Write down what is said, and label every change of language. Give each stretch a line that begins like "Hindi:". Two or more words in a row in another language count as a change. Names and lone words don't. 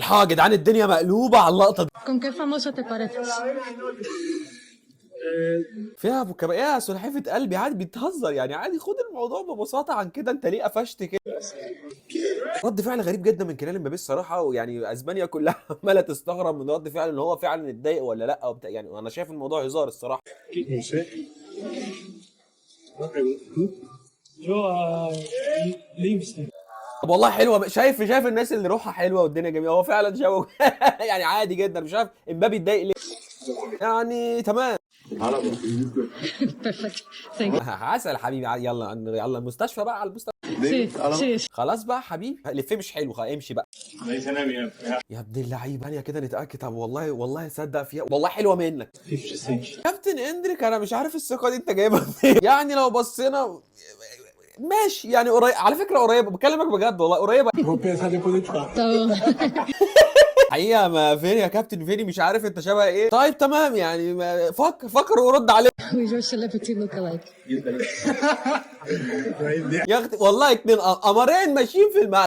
Arabic: يا جدعان الدنيا مقلوبه على اللقطه دي.
Spanish: ¿Con qué famoso te pareces?
Arabic: فيها ايه يا سلحفه قلبي، عادي بتهزر يعني، عادي خد الموضوع ببساطه عن كده، انت ليه قفشت كده؟ رد فعل غريب جدا من كيليان امبابي الصراحه، ويعني اسبانيا كلها عماله تستغرب من رد فعل ان هو فعلا اتضايق ولا لا وبتاع، يعني انا شايف الموضوع هزار الصراحه.
Spanish: No sé. Una pregunta. ¿Tú? Yo a Leipzig.
Arabic: طب والله حلوه، شايف الناس اللي روحها حلوه والدنيا جميله، هو فعلا شبه يعني عادي جدا، مش عارف امبابي اتضايق ليه يعني. تمام.
Spanish: Perfecto.
English: Thank you.
Arabic: عسل حبيبي، يلا يلا المستشفى بقى، على المستشفى.
Spanish: Sí, sí.
Arabic: خلاص بقى حبيبي، لفيه مش حلو، امشي بقى
Spanish: Me dicen a mí,
Arabic: يا ابن اللعيبه. ثانيه كده نتاكد. طب والله صدق فيها، والله حلوه منك 50 كابتن اندريك. انا مش عارف الثقه دي انت جايبها منين يعني. لو بصينا ماشي يعني قريب، على فكره قريبه، بكلمك بجد والله قريبه
Portuguese: Vou pensar depois eu te falo.
Spanish: Todo.
Arabic: حقيقه. ما فين يا كابتن فيني، مش عارف انت شبه ايه. طيب تمام يعني، فكر ورد عليه
English: We your celebrity look alike.
Arabic: يا اختي والله اتنين قمرين ماشيين في الملعب.